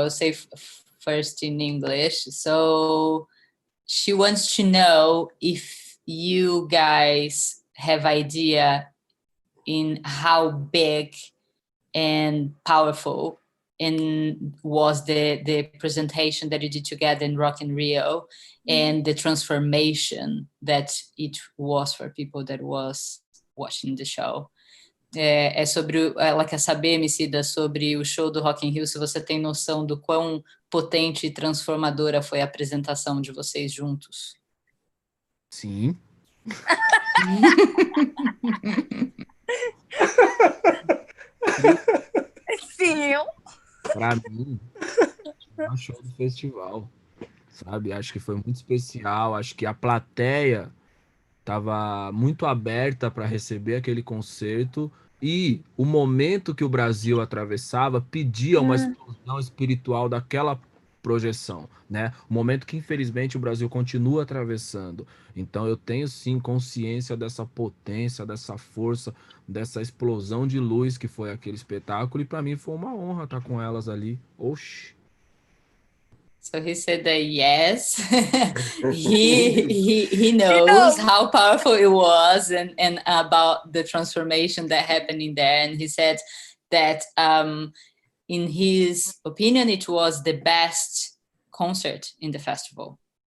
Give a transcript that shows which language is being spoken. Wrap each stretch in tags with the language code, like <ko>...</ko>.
<en>I'll say first in English. So she wants to know if you guys have idea in how big and powerful and was the presentation that you did together in Rock in Rio, and the transformation that it was for people that was watching the show.</en> <pt>É sobre, ela quer saber, Emicida, sobre o show do Rock in Rio, se você tem noção do quão potente e transformadora foi a apresentação de vocês juntos. Sim. Sim. Pra mim, é um show do festival, sabe? Acho que foi muito especial. Acho que a plateia estava muito aberta para receber aquele concerto e o momento que o Brasil atravessava pedia uma explosão espiritual daquela projeção, né? O momento que infelizmente o Brasil continua atravessando. Então eu tenho sim consciência dessa potência, dessa força, dessa explosão de luz que foi aquele espetáculo, e para mim foi uma honra estar com elas ali. Oxi.</pt> <en>So he said that yes, he knows how powerful it was and about the transformation that happened in there. And he said that in his opinion, it was the best concert in the festival.</en>